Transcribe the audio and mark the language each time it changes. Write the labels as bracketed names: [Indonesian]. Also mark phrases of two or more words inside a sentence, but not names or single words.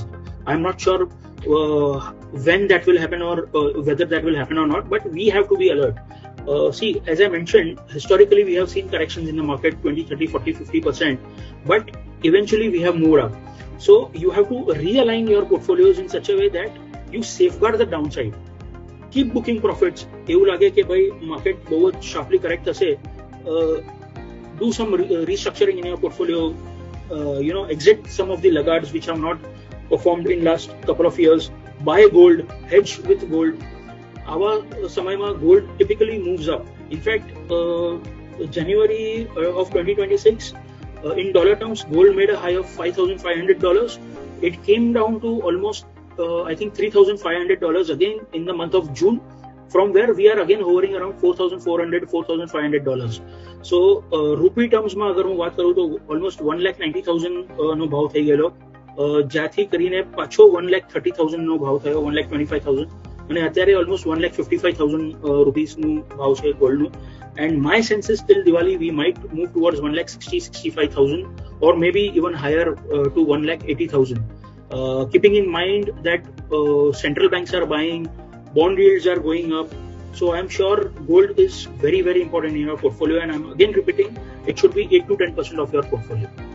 [English] I'm not sure when that will happen, or whether that will happen or not, but we have to be alert. See, as I mentioned, historically we have seen corrections in the market 20-30-40-50%, but eventually we have moved up. So you have to realign your portfolios in such a way that you safeguard the downside. Keep booking profits. [Gujarati] એવું લાગે કે ભાઈ market બહુ જ [English] sharply correct થશે, do some restructuring in your portfolio, exit some of the laggards which have not performed in last couple of years, buy gold, hedge with gold. [Gujarati] આવા સમયમાં [English] gold typically moves up. In fact, January of 2026, in dollar terms, gold made a high of $5,500. It came down to almost, I think, $3,500 again in the month of June. from where we are again hovering around $4,400 $4,500. So rupee terms [Gujarati] માં અગર હું વાત કરું તો almost 1,90,000 નો ભાવ થઈ ગયેલો, જ્યાંથી કરીને પાછો 1,30,000 નો ભાવ થયો, 1,25,000, અને અત્યારે almost 1,55,000 rupees નું ભાવ છે ગોલ્ડનું. [English] And my sense is till Diwali we might move towards 1,60,000 65,000 or maybe even higher to 1,80,000. Keeping in mind that central banks are buying, bond yields are going up, so I'm sure gold is very, very important in your portfolio, and I'm again repeating, it should be 8 to 10% of your portfolio.